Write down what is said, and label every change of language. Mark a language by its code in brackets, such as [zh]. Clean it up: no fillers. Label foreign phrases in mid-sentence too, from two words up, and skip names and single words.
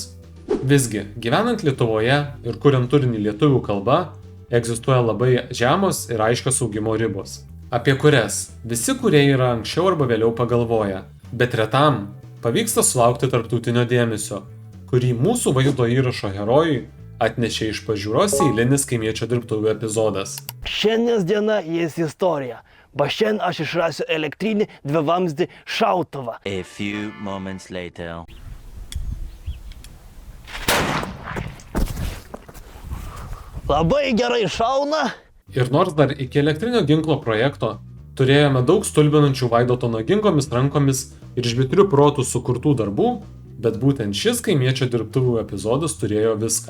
[lt] Visgi, gyvenant Lietuvoje ir kuriant turinį lietuvių kalba, egzistuoja labai žemos ir aiškios augimo ribos, apie kurias visi kūrėjai yra anksčiau arba vėliau pagalvoję, bet retam pavyksta sulaukti tarptautinio dėmesio, kurį mūsų vaizdo įrašo herojui atnešė iš pažiūros eilinis kaimiečio dirbtuvių epizodas. Šiandienos diena jis istorija. Va šiandien aš išrasiu elektrinį dvivamzdį šautuvą. [en] A few moments later. [lt] Labai gerai šauna. Ir nors dar iki elektrinio ginklo projekto turėjome daug stulbinančių Vaidoto nagingomis rankomis ir žvitrių protų sukurtų darbų, bet būtent šis kaimiečio dirbtuvių epizodas turėjo viską.